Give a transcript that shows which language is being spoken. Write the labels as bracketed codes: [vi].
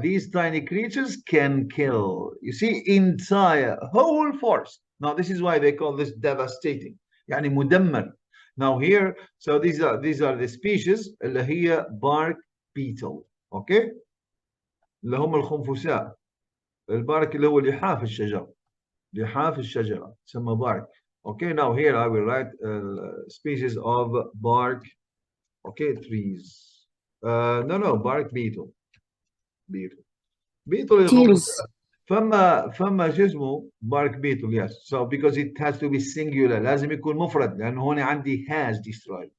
[en] These tiny creatures can kill. You see, entire whole forest. Now this is why they call this devastating. [ar] يعني مدمر. [en] Now here, so these are the species [ar] اللي هي [en] bark beetle. Okay? [ar] اللي هم الخنفساء. البارك اللي هو لحاف الشجر. لحاف الشجرة تسمى bark. [en] Okay, now here I will write species of bark. Okay, trees. No, bark beetle. Beetle Teals. [ar] فما شو اسمه [en] bark beetle, yes. So because it has to be singular, [ar] لازم يكون مفرد لأنه هون عندي [en] has destroyed.